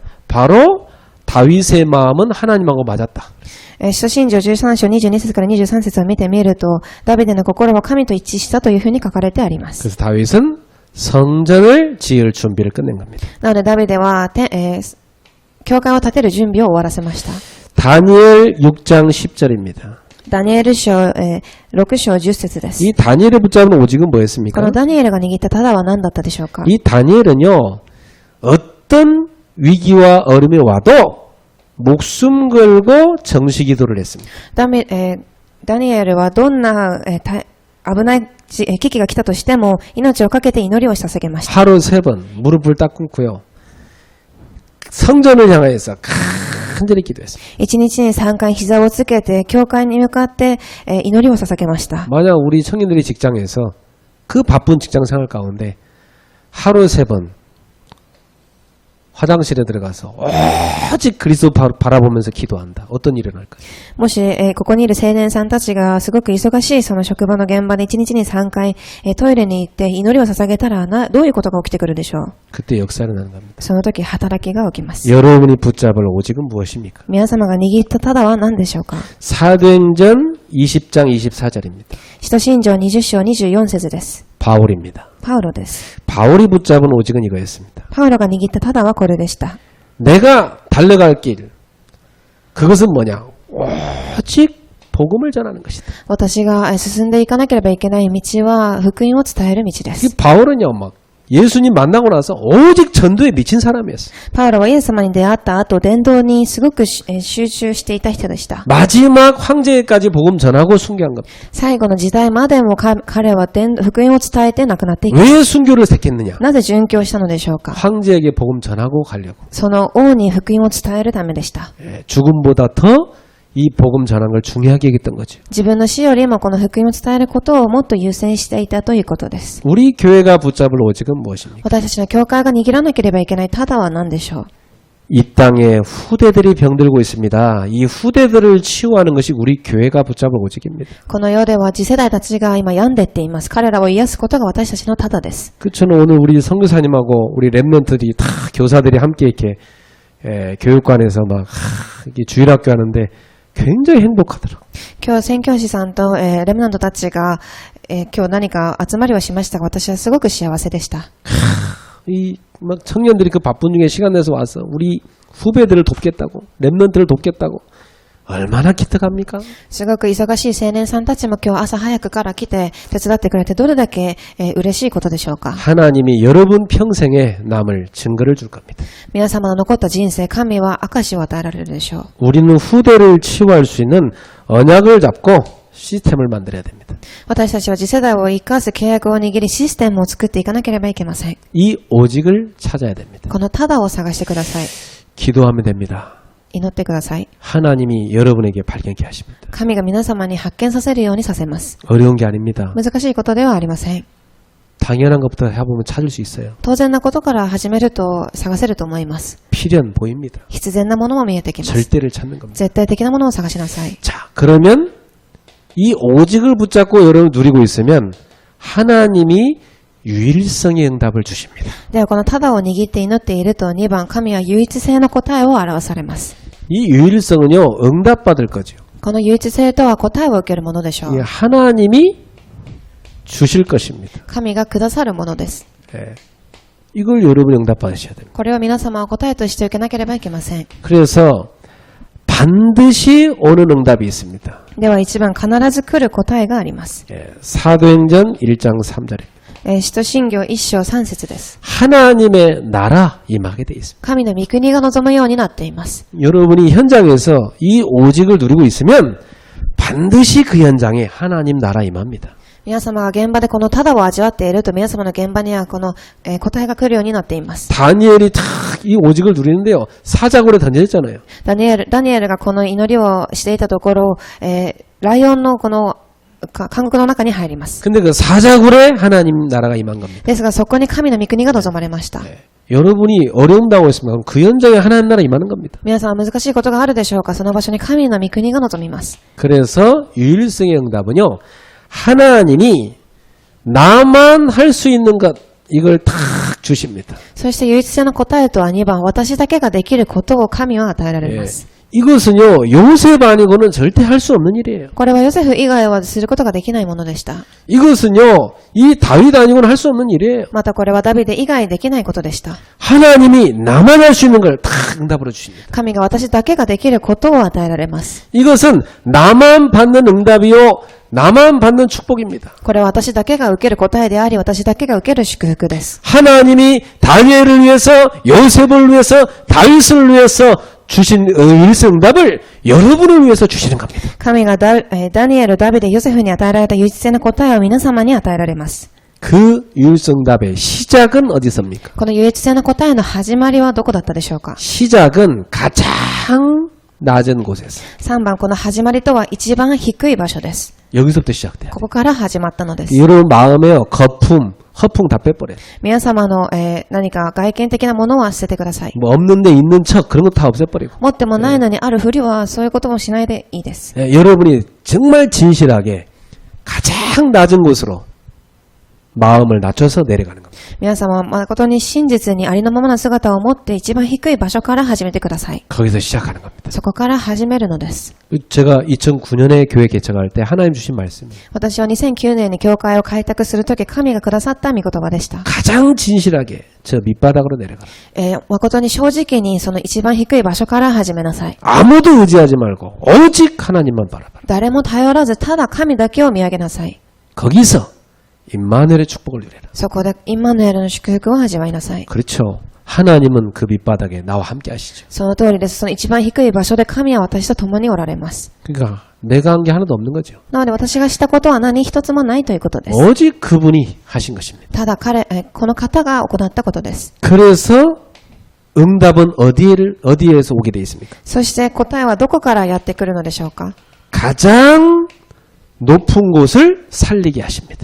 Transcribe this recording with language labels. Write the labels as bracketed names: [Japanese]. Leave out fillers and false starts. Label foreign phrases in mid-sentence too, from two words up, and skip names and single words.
[Korean] 바로 다윗의 마음은 하나님하고 맞았다. [Japanese] 使徒信条13章22節から23節を見てみると、ダビデの心は神と一致したというふうに書かれてあります。 [Korean] 그래서 다윗은 성전을 지을 준비를 끝낸 겁니다. [Japanese] なのでダビデは、教会を建てる準備を終わらせました。 [Korean] 다니엘 6장 10절입니다. [Japanese] ダニエル書、6章10節です。 [Korean] 이 다니엘을 붙잡은 오직은 [Japanese] こ [Korean] 뭐였습니까? [Japanese] のダニエルが握ったタダは何だったでしょうか？ [Korean] 이 다니엘은요 어떤 위기와 어려움이 와도 목숨 걸고 정시 기도를 했습니다. [Japanese] ダニエルはどんな、危ない危機が来たとしても命をかけて祈りを捧げました。 [Korean] 하루 3번 무릎을 딱 꿇고요. 성전을 향해서 간절히 기도했습니다. [Japanese] 1 日に3回膝をつけて教会に向かって、祈りを捧げました。 [Korean] 만약 우리 청년들이 직장에서 그 바쁜 직장 생활 가운데 하루 3번 화장실에 들어가서 오직 그리스도 바라보면서 기도한다. 어떤 일이 일어날까요? [Japanese] もし、ここにいる青年さんたちがすごく忙しいその職場の現場で1日に3回、トイレに行って祈りを捧げたらどういうことが起きてくるでしょう？ [Korean] 그때 역사가 일어나는 겁니다. [Japanese] その時働きが起きます。 [Korean] 여러분이 붙잡을 오직은 무엇입니까? [Japanese] 皆様が握ったタダは何でしょうか？ [Korean] 사도행전 20장 24절입니다. [Japanese] 使徒信条20章24節です。 [Korean] 바울입니다. [Japanese] パウロです。 [Korean] 바울이 붙잡은 오직은 이거였습니다. [Japanese] パウロが握ったタダはこれでした。 [Korean] 내가 달려갈 길 그것은 뭐냐? 오직 복음을 전하는 것이다. [Japanese] 私が進んでいかなければいけない道は福音を伝える道で [Korean] 이 [Japanese] す。 [Korean] 바울은요, 막 예수님 만나고 나서 오직 전도에 미친 사람이었어요. [Japanese] パウロはイエス様に出会った後、伝道にすごく集中していた人でした。 [Korean] 마지막 황제까지 복음 전하고 순교한 겁니다. [Japanese] 最後の時代までも彼は福音を伝えて亡くなっていき、 [Korean] 왜 순교를 택했느냐? [Japanese] なぜ殉教したのでしょうか？ [Korean] 황제에게 복음 전하고 가려고. [Japanese] その王に福音を伝えるためでした。 [Korean] 죽음보다 더 이 복음 전하는 걸 중요하게 여겼던 거죠. [Japanese] 自分の死よりもこの福音を伝えることをもっと優先していたということです。 [Korean] 우리 교회가 붙잡을 오직은 무엇입니까? [Japanese] 私たちの教会が握らなければいけないタダは何でしょう？ [Korean] 이 땅에 후대들이 병들고 있습니다. 이 후대들을 치유하는 것이 우리 교회가 붙잡을 오직입니다. [Japanese] この世では次世代たちが今病んでっています。彼らを癒すことが私たちのタダです。 [Korean] 저는 오늘 우리 선교사님하고 우리 랩런트들이 다 교사들이 함께 이렇게 교육관에서 막 이렇게 주일학교 하는데 굉장히 행복하더라고요. [Japanese] 今日宣教師さんと、レムナントたちが、今日何か集まりをしましたが、私はすごく幸せでした。 [Korean] 이 막 청년들이 그 바쁜 중에 시간 내서 와서 우리 후배들을 돕겠다고 랩런트를 돕겠다고 얼마나 기특합니까? [Japanese] すごく忙しい青年さんたちも今日朝早くから来て手伝ってくれてどれだけ嬉しいことでしょうか。 [Korean] 하나님이 여러분 평생에 남을 증거를 줄 겁니다. [Japanese] 皆様の残った人生、神は証を与えられるでしょう。 [Korean] 우리는 후대를 치유할 수 있는 언약을 잡고 시스템을 만들어야 됩니다. [Japanese] 私たちは次世代を生かす契約を握りシステムを作っていかなければいけません。 [Korean] 이 오직을 찾아야 됩니다. [Japanese] このただを探してください。 [Korean] 기도하면 됩니다. [Japanese] 祈ってください。 [Korean] 하나님이 여러분에게 발견케 하십니다. [Japanese] 神が皆様に発見させるようにさせます。 [Korean] 어려운 게 아닙니다. [Japanese] 難しいことではありません。 [Korean] 당연한 것부터 해보면 찾을 수 있어요. [Japanese] 当然なことから始めると探せると思います。 [Korean] 필연 보입니다. [Japanese] 必然なものも見えてきます。 [Korean] 절대를 찾는 겁니다. [Japanese] 絶対的なものを探しなさい。 [Korean] 자, 그러면 이 오직을 붙잡고 여러분 누리고 있으면 하나님이 유일성의 응답을 주십니다. [Japanese] ではこのただを握って祈っていると2番、神は唯一性の答えを表されます。 [Korean] 이 유일성은요, 응답받을 거죠. [Japanese] この唯一性とは答えを受けるものでしょう。 [Korean] 이 하나님이 주실 것입니다. [Japanese] 神がくださるものです。 [Korean] 예. 이걸 여러분이 응답받으셔야 됩니다. [Japanese] これを皆様は答えとして受けなければいけません。 [Korean] 그래서 반드시 오는 응답이 있습니다. [Japanese] では1番、必ず来る答えがあります。 [Korean] 예. 사도행전 1장 3절입니다. [Japanese] 使徒信行1章3節です。 [Korean] 하나님의 나라 임하게 돼 있습니다. [Japanese] 神の御国が望むようになっています。 [Korean] 여러분이 현장에서 이 오직을 누리고 있으면 반드시 그 현장에 하나님 나라 임합니다. [Japanese] 皆様が現場でこのただを味わっていると皆様の現場にはこの、答えが来るようになっています。 [Korean] 다니엘이 탁 이 오직을 누리는데요. 사자굴에 던져졌잖아요. [Japanese] ダニエルがこの祈りをしていたところ、ライオンのこの監獄の中に入ります。 [Korean] 근데 그 사자굴에 하나님 나라가 임한 겁니다. [Japanese] ですがそこに神の御国が望まれました。 [Korean] 여러분이 어려움당하고 있으면 그럼 그 현장에 하나님 나라 임하는 겁니다. [Japanese] 皆さんは難しいことがあるでしょうか。その場所に神の御国が望みます。 [Korean] 그래서 유일성의 응답은요. 하나님이 나만 할 수 있는 것 이걸 탁 주십니다. [Japanese] そして唯一性の答えとは2番、私だけができることを神は与えられます。 [Korean] 이것은요. 요셉 아니고는 절대 할 수 없는 일이에요. [Japanese] これはヨセフ以外はすることができないものでした。 [Korean] 이것은요. 이 다윗 아니고는 할 수 없는 일이에요. [Japanese] またこれはダビデ以外できないことでした。 [Korean] 하나님이 나만 할 수 있는 걸 탁 응답으로 주십니다. [Japanese] 神が私だけができることを与えられます。 [Korean] 이것은 나만 받는 응답이요. 나만 받는 축복입니다. [Japanese] これは私だけが受ける答えであり、私だけが受ける祝福です。 [Korean] 하나님이 다니엘을 위해서 요셉을 위해서 다윗을 위해서 주신 유일성 응답을 여러분을 위해서 주시는 겁니다. [Japanese] 神がダニエル、ダビデ、ヨセフに与えられた唯一性の答えを皆様に与えられます。 [Korean] 그 유일성 응답의 시작은 어디서입니까? [Japanese] この唯一性の答えの始まりはどこだったでしょうか。 [Korean] 시작은 가장 낮은 곳에서 [Japanese] 3 番、この始まりとは一番低い場所です。 [Korean] 여기서부터 시작돼요. [Japanese] ここから始まったのです。 [Korean] 여러분 마음에요 거품, 허풍 다 빼버려요. [Japanese] 皆様の、何か外見的なものは捨ててください。 [Korean] 뭐 없는데 있는 척 그런 거 다 없애버리고 [Japanese] 持ってもないのにあるふりはそういうこともしないでいいです。 [Korean] 여러분이 정말 진실하게 가장 낮은 곳으로 마음을 낮춰서 내려가는 겁니다. [Japanese] 皆様は誠に真実にありのままな姿を持って一番低い場所から始めてください。 [Korean] 거기서 시작하는 겁니다. [Japanese] そこから始めるのです。 [Korean] 제가 2009년에 교회 개척할 때 하나님 주신 말씀이에요. [Japanese] 私は2009年に教会を開拓するとき神がくださった御言葉でした。 [Korean] 가장 진실하게 저 밑바닥으로 내려가라. [Japanese] 誠に正直にその一番低い場所から始めなさい。 [Korean] 아무도 의지하지 말고 오직 하나님만 바라봐라. [Japanese] 誰も頼らずただ神だけを見上げなさい。 [Korean] 거기서 임마누엘의 축복을 누려라. [Japanese] そこでインマヌエルの祝福を味わいなさい。 [Korean] 그렇죠. 하나님은 그 밑바닥에 나와 함께 하시죠. [Japanese] その通りです。その一番低い場所で神は私と共におられます。 [Korean] 그러니까 내가 한 게 하나도 없는 거죠. [Japanese] なので私がしたことは何一つもないということです。 [Korean] 오직 그분이 하신 것입니다. [Japanese] ただこの方が行ったことです。 [Korean] 그래서 응답은 어디에서 오게 돼 있습니까? [Japanese] そして答えはどこからやってくるのでしょうか。 [Korean] 가장 높은 곳을 살리게 하십니다.